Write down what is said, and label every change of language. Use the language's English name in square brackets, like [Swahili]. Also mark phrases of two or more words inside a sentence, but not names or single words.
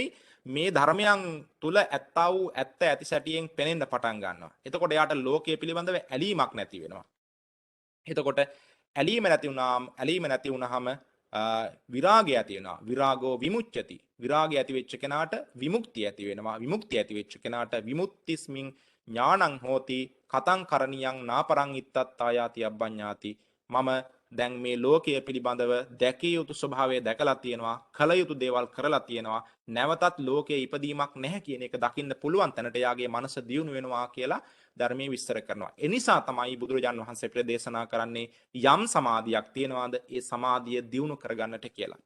[Sinhala] මේ ධර්මයන් තුල ඇත්තා වූ ඇත්ත ඇති සැටියෙන් පෙනෙන්න පටන් ගන්නවා. එතකොට යාට ලෝකය පිළිබඳව ඇලීමක් නැති වෙනවා. එතකොට ඇලීම නැති වුනහම විරාගය ඇති වෙනවා. [Pali] විරාගෝ විමුච්ඡති. [Sinhala] විරාගය ඇති වෙච්ච කෙනාට විමුක්තිය ඇති වෙනවා. විමුක්තිය ඇති වෙච්ච කෙනාට [Pali] විමුක්තිස්මින් ඥානං හෝති කතං කරණියං නාපරං ඉත්තත්තායාති අබ්බඤ්ඤාති. [Sinhala] මම දැන් මේ ලෝකය පිළිබඳව දැකිය යුතු ස්වභාවය දැකලා තියෙනවා. කල යුතු දේවල් කරලා තියෙනවා. නැවතත් ලෝකයේ ඉපදීමක් නැහැ කියන එක දකින්න පුළුවන් තැනට යාගේ මනස දියුණු වෙනවා කියලා ධර්මයේ විස්තර කරනවා. ඒ නිසා තමයි බුදුරජාන් වහන්සේ ප්‍රදේශනා කරන්නේ යම් සමාධියක් තියනවාද ඒ සමාධිය දියුණු කරගන්නට කියලා.